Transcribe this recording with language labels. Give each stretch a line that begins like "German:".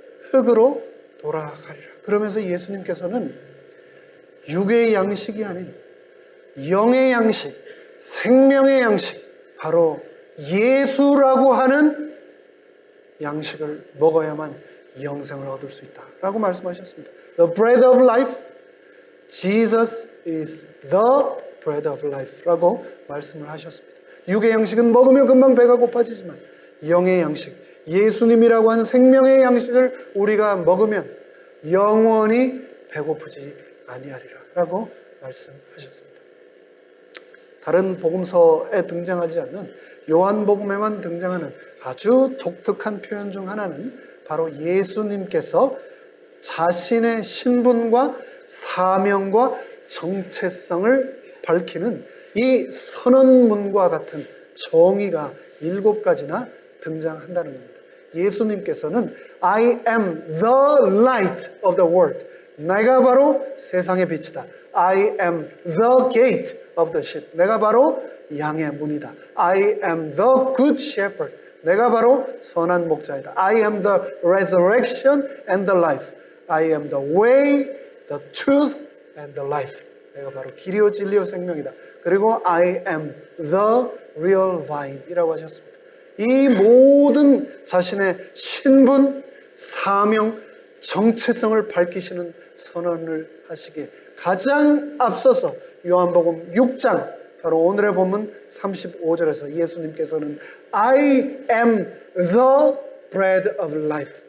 Korean: 흙으로 돌아가리라. 그러면서 예수님께서는 육의 양식이 아닌 영의 양식, 생명의 양식, 바로 예수라고 하는 양식을 먹어야만 영생을 얻을 수 있다라고 말씀하셨습니다.
English: The bread of life, Jesus is the bread of life
Korean: 라고 말씀을 하셨습니다. 육의 양식은 먹으면 금방 배가 고파지지만 영의 양식, 예수님이라고 하는 생명의 양식을 우리가 먹으면 영원히 배고프지 아니하리라라고 말씀하셨습니다. 다른 복음서에 등장하지 않는 요한복음에만 등장하는 아주 독특한 표현 중 하나는 바로 예수님께서 자신의 신분과 사명과 정체성을 밝히는 이 선언문과 같은 정의가 7가지나 등장한다는 겁니다. 예수님께서는
English: I am the light of the world.
Korean: 내가 바로 세상의 빛이다.
English: I am the gate of the sheep.
Korean: 내가 바로 양의 문이다.
English: I am the good shepherd.
Korean: 내가 바로 선한 목자이다.
English: I am the resurrection and the life. I am the way, the truth and the life.
Korean: 내가 바로 길이요 진리요 생명이다. 그리고
English: I am the real vine
Korean: 이라고 하셨습니다. 이 모든 자신의 신분, 사명, 정체성을 밝히시는 선언을 하시기에 가장 앞서서 요한복음 6장 바로 오늘의 본문 35절에서 예수님께서는
English: I am the bread of life.